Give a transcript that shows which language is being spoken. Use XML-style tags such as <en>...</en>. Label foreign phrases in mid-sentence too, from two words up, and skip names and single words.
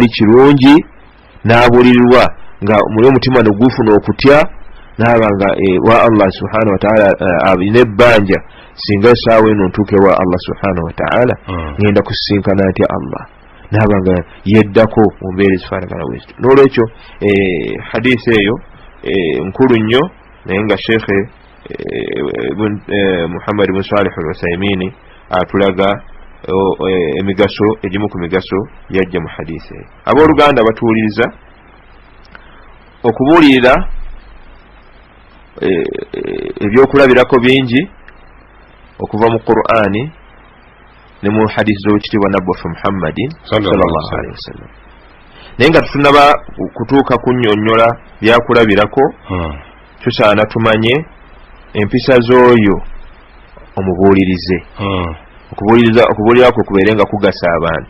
<lg>kirungi n'abuulirirwa nga muli omutima ne gufuna okutya n'aba nga wa</lg> <ar>الله سبحانه وتعالى</ar> <lg>alina ebbanja singa essaawa eno ntuuke wa</lg> <ar>الله سبحانه وتعالى</ar> <lg>ngenda kusisinkana ntya Allah n'aba nga yeddako mu mbeera ezifaanagana bwezityo n'olwekyo hadisi eyo nkulu nnyo naye nga sheekhe Muhammad ibn Salih al-Uthaymeen atulaga emigaso egimu ku migaso yajja mu hadisi eyo abooluganda batuwuliriza okubuulirira ebyokulabirako bingi okuva mu Qur'ani ne mu hadisi z'owekitiibwa nabbi waffe</lg> <ar>محمد صلى الله عليه وسلم</ar> <lg>naye nga tutunaba kutuuka kunnyonnyola byakulabirako tusaana tumanye empisa z'oyo omubuulirize okubuulirako kubeere nga kugasa abantu</lg>